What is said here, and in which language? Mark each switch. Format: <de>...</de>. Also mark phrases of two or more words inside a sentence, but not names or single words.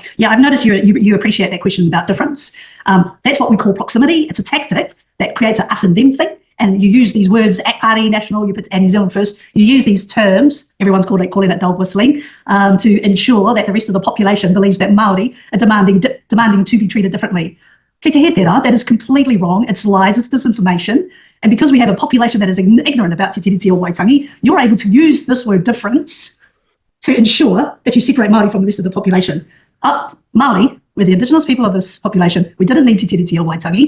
<en>Yeah, I've noticed you appreciate that question about difference. That's what we call proximity. It's a tactic that creates an us and them thing. And you use these words, Akari, national, and New Zealand first. You use these terms, everyone's calling it dog whistling, to ensure that the rest of the population believes that Māori are demanding to be treated differently.</en> <mi>Ki te he tērā,</mi> <en>that is completely wrong. It's lies, it's disinformation. And because we have a population that is ignorant about Te Tiriti o Waitangi, you're able to use this word difference to ensure that you separate Māori from the rest of the population. Māori, we're the indigenous people of this population. We didn't need Te Tiriti o Waitangi.</en>